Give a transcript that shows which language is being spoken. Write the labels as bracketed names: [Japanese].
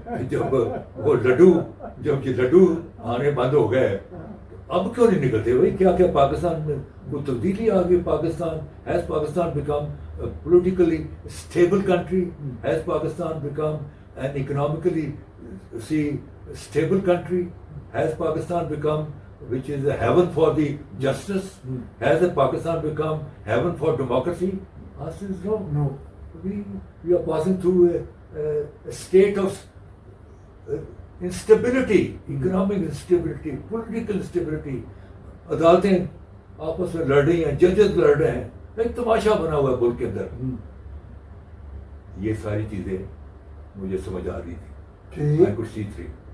[Urdu] جب وہ لڈو آنے بند ہو گئے, اب کیوں نہیں نکلتے بھائی؟ کیا کیا پاکستان میں کوئی تبدیلی آ گئی؟ [English] Has Pakistan become politically stable country? Has Pakistan become an economically stable country? Has Pakistan become which is a heaven for the justice? Has Pakistan become heaven for democracy? Answer is no. No. We are passing through a state of instability, economic instability, political instability. [Urdu] عدالتیں آپس میں لڑ رہی ہیں, ججز لڑ رہے ہیں, ایک تماشا بنا ہوا ہے ملک کے اندر. یہ ساری چیزیں مجھے سمجھ آ رہی تھی. میں کچھ سیکھ رہی.